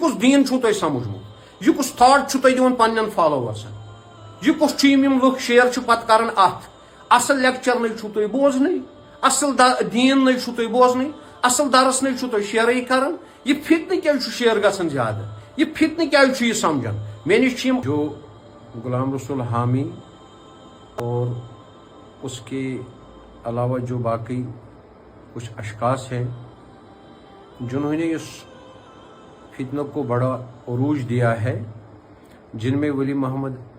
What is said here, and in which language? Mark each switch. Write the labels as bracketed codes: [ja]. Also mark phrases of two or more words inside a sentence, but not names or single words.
[ks] کُس دیٖن چھُو تۄہہِ سمجھمُت یہِ کُس تھاٹ چھُو تۄہہِ دِوان پننٮ۪ن فالوورسن یہِ کُس چھُ یِم لُکھ شیر چھِ پتہٕ کران اتھ اصل لیکچر نٕے چھُو تُہۍ بوزنٕے اصل دیٖن نٕے چھُو تُہۍ بوزنٕے اصل درس نٕے چھُو تُہۍ شیرٕے کران یہِ فتنہٕ کیازِ چھُ شیر گژھان زیادٕ یہ فتنہ کیا چھُ یہ سمجھان [ur] میں نش جو غلام رسول حامی اور اس کے علاوہ جو باقی کچھ اشخاص ہیں جنہوں نے اس فتنہ کو بڑا عروج دیا ہے جن میں ولی محمد